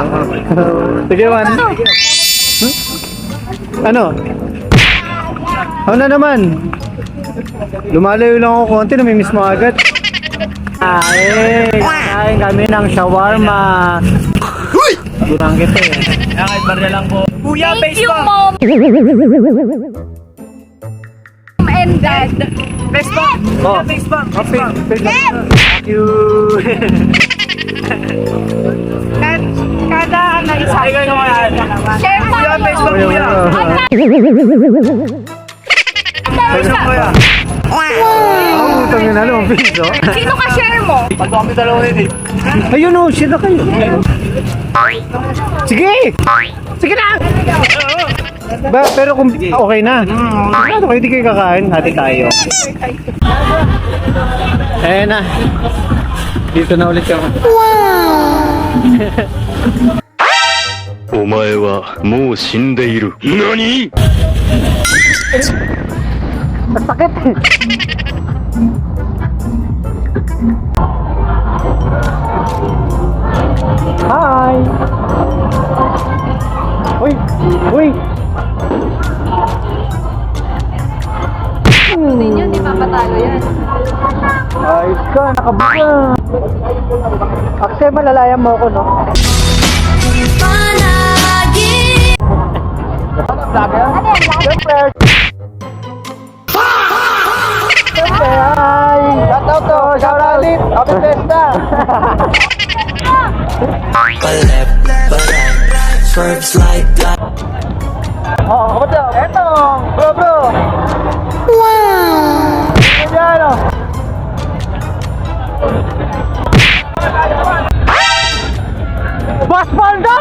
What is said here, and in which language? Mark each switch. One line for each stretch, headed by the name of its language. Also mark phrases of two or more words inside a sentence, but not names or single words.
Filipino: Sige man. Ano? Ano na naman? Lumalayo lang ako konti, namimiss mo agad. Kain kami ng shawarma. Kurang kita eh. Kahit barya lang po. Kuya,
English: Thank you, Mom and Dad. Facebook! Oh. Facebook! Okay. Thank you.
Filipino: Kada ano isa. Ay, kayo naman. Share mo. Kuya, Facebook, kuya. Facebook, kuya. Oh, utang yun na, 5 piso. Sino ka share mo? Pag kami dalawa rin eh. Ayun o, shit na kayo. Sige! Sige na! Pero kung okay na. Ano kayo, hindi kayo kakain, hati tayo. Ayan na. Dito na ulit kami.
Japanese: お前はもう死んでいる。何？
Filipino: Masakit eh. Hi! Uy! Uy! Ninyo, hindi papatalo yan. Ayos ka, nakabuka. Akse, malalayan mo ako, no? Siyempre! Siyempre,
English: hi! Shout out to! Shout out! Happy Fiesta!
Filipino: Oh, kamusta? Eto! Bro, bro! Wow! Ayan, oh! Boss Baldo!